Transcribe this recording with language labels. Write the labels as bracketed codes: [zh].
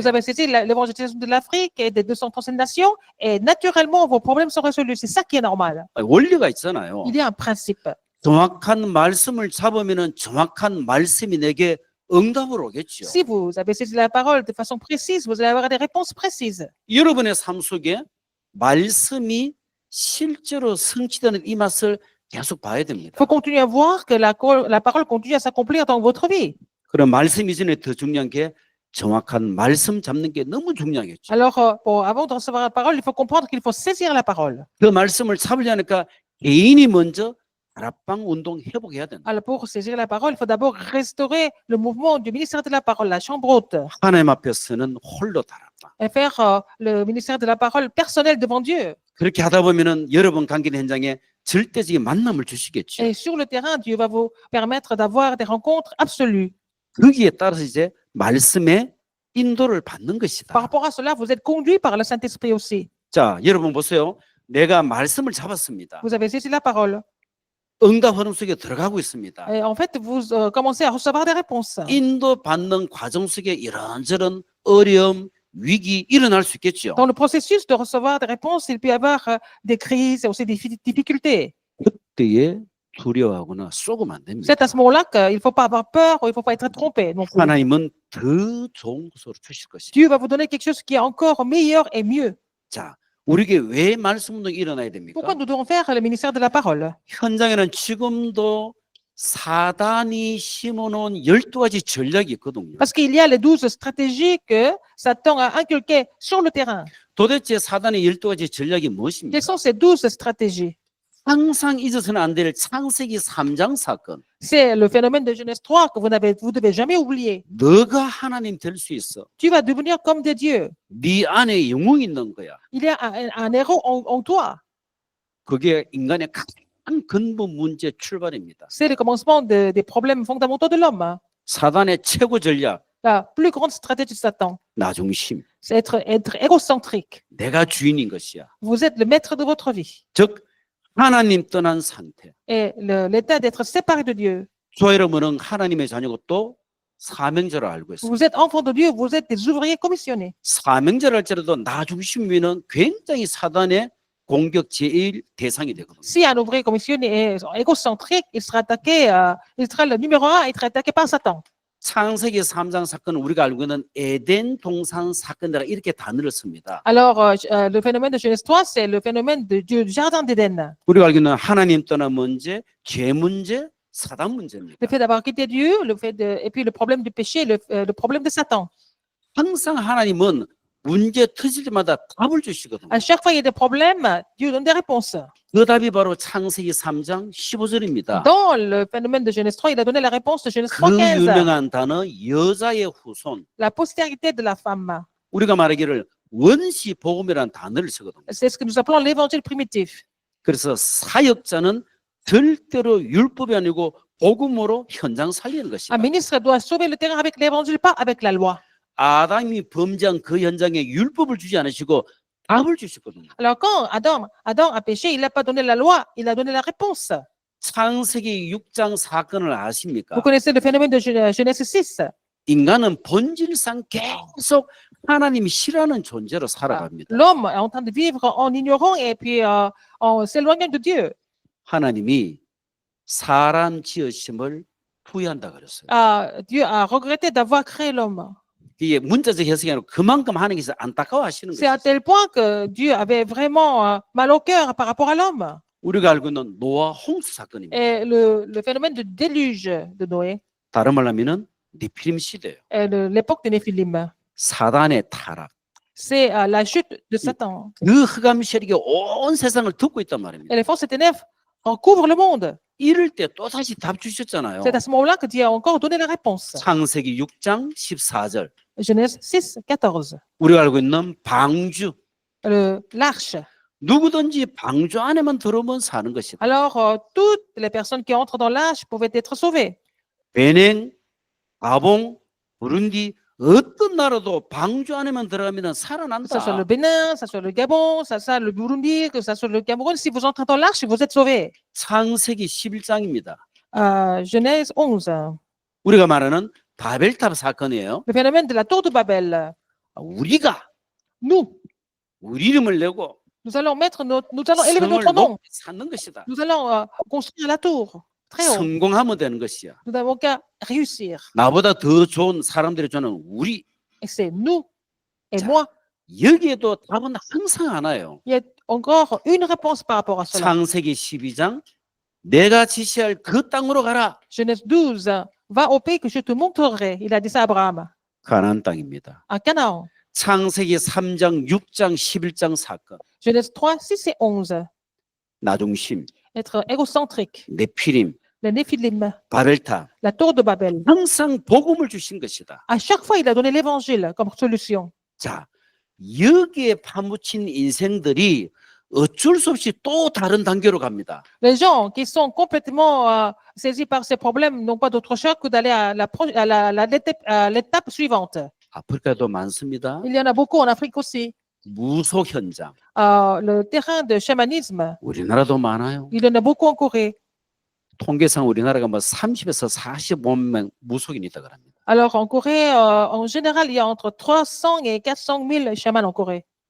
[fr] Vous avez saisi l'évangélisation de l'Afrique et des 237 nations et naturellement vos problèmes sont résolus. C'est ça qui est normal. [ko] 원리가 있잖아요. [fr] Il y a un principe. [ko] 정확한 말씀을 잡으면은 정확한 말씀이 내게 응답으로 오겠죠. [fr] Si vous avez saisi la parole de façon précise, vous allez avoir des réponses précises. [ko] 여러분의 삶 속에 말씀이 실제로 성취되는 이 맛을 계속 봐야 됩니다. [fr] faut continuer à voir que la parole continue à s'accomplir dans votre vie. [ko] 그럼 말씀 이전에 더 중요한 게 정확한 말씀 잡는 게 너무 중요하겠죠. [fr] Alors, avant de recevoir la parole, il faut comprendre qu'il faut saisir la parole. [ko] 그 말씀을 잡으려니까 개인이 먼저 다락방 운동 회복해야 된다. [fr] Alors, pour saisir la parole, il faut d'abord restaurer le mouvement du ministère de la parole, la chambre haute, [ko] 하나님 앞에서는 홀로 다락방. [fr] et faire le ministère de la parole personnel devant Dieu. [ko] 그렇게 하다 보면은 여러분 관계 현장에 절대적인 만남을 주시겠죠. [fr] Et sur le terrain, Dieu va vous permettre d'avoir des rencontres absolues. [ko] 거기에 따라서 이제 말씀의 인도를 받는 것이다. [fr] Par rapport à cela, vous êtes conduit par le Saint-Esprit aussi. [ko] 자, 여러분 보세요. 내가 말씀을 잡았습니다. [fr] Vous avez saisi la parole. [ko] 응답 흐름 속에 들어가고 있습니다. [fr] Et en fait, vous commencez à recevoir des réponses. [ko] 인도받는 과정 속에 이런저런 어려움, 위기 일어날 수 있겠죠. [fr] Dans le processus de recevoir des réponses, il peut y avoir des crises et aussi des difficultés. [ko] 그때에 두려워하거나 쏘고면 안 됩니다. [fr] C'est à ce moment-là qu'il ne faut pas avoir peur ou il ne faut pas être trompé. Non plus. [ko] 하나님은 더 좋은 것으로 주실 것이다. [fr] Dieu va vous donner quelque chose qui est encore meilleur et mieux. [ko] 자, 우리에게 왜 말씀 운동이 일어나야 됩니까? [fr] Pourquoi nous devons faire le ministère de la parole? [ko] 현장에는 지금도 사단이 심어놓은 12가지 전략이 있거든요. [fr] Parce qu'il y a les 12 stratégies que Satan a inculquées sur le terrain. [ko] 도대체 사단의 12가지 전략이 무엇입니까? [fr] Quelles sont ces 12 stratégies? [ko] 항상 잊어서는 안 될 창세기 3장 사건. [fr] C'est le phénomène de Genèse 3 que vous devez jamais oublier. [ko] 너가 하나님 될 수 있어. [fr] Tu vas devenir comme des dieux. [ko] 네 안에 영웅이 있는 거야. [fr] Il y a un héros en toi. [ko] 그게 인간의 가장 근본 문제 출발입니다. [fr] C'est le commencement des problèmes fondamentaux de l'homme. [ko] 사단의 최고 전략, [fr] La plus grande stratégie de Satan, [ko] 나중심. [fr] c'est être égocentrique. [ko] 내가 주인인 것이야. [fr] Vous êtes le maître de votre vie. [ko] 즉 하나님 떠난 상태. [fr] Et l'état d'être séparé de Dieu. [ko] 저 여러분은 하나님의 자녀고 또 사명자를 알고 있어요. [fr] Vous êtes enfant de Dieu, vous êtes des ouvriers commissionnés. [ko] 사명자를 할지라도 나중심이면 굉장히 사단의 공격 제1 대상이 되거든요. [fr] Si un ouvrier commissionné est égocentrique, il sera attaqué, il sera le numéro un, il sera attaqué par Satan. [ko] 창세기 3장 사건은 우리가 알고 있는 에덴 동산 사건이라 이렇게 단어를 씁니다. [fr] Alors, le phénomène de Genèse 3, c'est le phénomène du jardin d'Éden. [ko] 우리가 알고 있는 하나님 떠난 문제, 죄 문제, 사단 문제입니다. [fr] Le fait d'avoir quitté Dieu, et puis le problème du péché, le problème de Satan. [ko] 항상 하나님은 문제 터질 때마다 답을 주시거든요. [fr] À chaque fois qu'il y a des problèmes, Dieu donne des réponses. [ko] 그 답이 바로 창세기 3장 15절입니다. [fr] Dans le phénomène de Genèse 3, il a donné la réponse de Genèse [ko] 그 [fr] 3:15. [ko] 유명한 단어 여자의 후손. [fr] La postérité de la femme. [ko] 우리가 말하기를 원시 복음이라는 단어를 쓰거든요. [fr] C'est ce que nous appelons l'évangile primitif. [ko] 그래서 사역자는 절대로 율법이 아니고 복음으로 현장 살리는 것이다. [fr] Un ministre doit sauver le terrain avec l'évangile, pas avec la loi. [ko] 아담이 범죄한 그 현장에 율법을 주지 않으시고 답을 주셨거든요. [fr] Alors quand Adam a péché, il n'a pas donné la loi, il a donné la réponse. [ko] 창세기 6장 사건을 아십니까? [fr] Vous connaissez le phénomène de Genèse 6. [ko] 인간은 본질상 계속 하나님이 싫어하는 존재로 살아갑니다. [fr] L'homme est en train de vivre en ignorant et puis en s'éloignant de Dieu. [ko] 하나님이 사람 지으심을 후회한다 그랬어요. [fr] Dieu a regretté d'avoir créé l'homme. [ko] 이게 문자적 해석이 아니라 그만큼 하나님께서 안타까워하시는 [fr] C'est à [ko] 거예요. [fr] tel point que Dieu avait vraiment mal au cœur par rapport à l'homme. [ko] 우리가 알고 있는 노아 홍수 사건입니다. [fr] Et le phénomène de déluge de Noé, [ko] 다른 말로 하면은 네피림 시대예요. [fr] et l'époque de Néphilim, [ko] 사단의 타락. [fr] c'est la chute de Satan. [ko] 그 흑암 세력이 온 세상을 덮고 있단 [fr] Et [ko] 말입니다. [fr] les forces des ténèbres recouvrent le monde. [ko] 이럴 때 또 다시 답 주셨잖아요. [fr] C'est à ce moment-là que Dieu a encore donné la réponse. [ko] 창세기 6장 14절. [fr] Genèse 6, 14. [ko] 우리가 알고 있는 방주. [fr] L'arche. [ko] 누구든지 방주 안에만 들어오면 사는 것이다. [fr] Alors, toutes les personnes qui entrent dans l'arche pouvaient être sauvées. [ko] 베냉, 가봉, 부룬디 어떤 나라도 방주 안에만 들어가면 [fr] Que ça soit le [ko] 살아난다. [fr] Bénin, que ça soit le Gabon, que ça soit le Burundi, que ça soit le Cameroun, si vous entrez dans l'arche, vous êtes sauvés. [ko] 창세기 11장입니다. [fr] Genèse 11. [ko] 우리가 말하는 바벨탑 사건이에요. [fr] Le phénomène de la tour de Babel. [ko] 우리가 [fr] Nous, [ko] 우리 이름을 내고 [fr] nous allons élever [ko] 성을 [fr] notre nom. [ko] 높이 쌓는 것이다. [fr] Nous allons construire la tour très haut. [ko] 성공하면 되는 것이야. [fr] Nous n'avons qu'à réussir. [ko] 나보다 더 좋은 사람들이 저는 우리. [fr] Et c'est nous et [ko] 자, [fr] moi. [ko] 여기에도 답은 항상 하나요. [fr] Il y a encore une réponse par rapport à cela. [ko] 창세기 12장 내가 지시할 그 땅으로 가라. [fr] Genèse 12. Va au pays que je te montrerai. Il a dit ça à Abraham. [ko] 가나안 땅입니다. [fr] À Canaan. [ko] 창세기 3장, 6장, 11장 사건. [fr] Genèse 3, 6 et 11. [ko] 나중심, [fr] Être égocentrique. [ko] 네피림, [fr] Les Néphilim. [ko] 바벨탑. [fr] La tour de Babel. [ko] 항상 복음을 주신 것이다. [fr] À chaque fois, il a donné l'évangile comme solution. [ko] 자, 여기에 파묻힌 인생들이 어쩔 수 없이 또 다른 단계로 갑니다. [fr] Les gens qui sont complètement saisis par ces problèmes n'ont pas d'autre choix que d'aller à l'étape suivante. [ko] 아프리카도 많습니다. [fr] Il y en a beaucoup en Afrique aussi. [ko] 무속 현장. [fr] Le terrain de chamanisme, [ko] 우리나라도 많아요. [fr] il y en a beaucoup en Corée. [ko] 통계상 우리나라가 뭐 30에서 45명 무속인이 있다 그럽니다. [fr] Alors en Corée, en général, il y a entre 300 et 400 000 chamans en Corée.